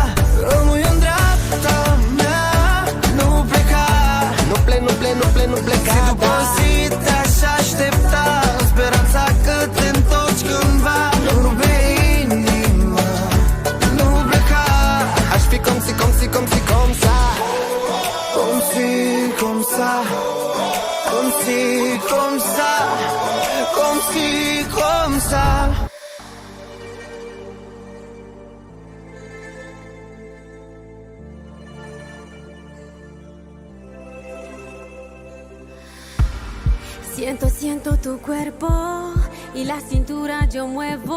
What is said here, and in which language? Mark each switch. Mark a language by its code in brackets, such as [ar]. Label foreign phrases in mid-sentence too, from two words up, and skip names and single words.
[ro] Rămâi în dreapta mea, nu pleca. Nu pleca. Zi după zi te-aș aștepta, în speranța că te întorci cândva. Nu rupe inima, nu pleca. Aș fi cum si, cum sa. Cum si, cum sa. Cum si, cum sa. Cum si, cum sa. [es] Siento tu cuerpo y la cintura yo muevo.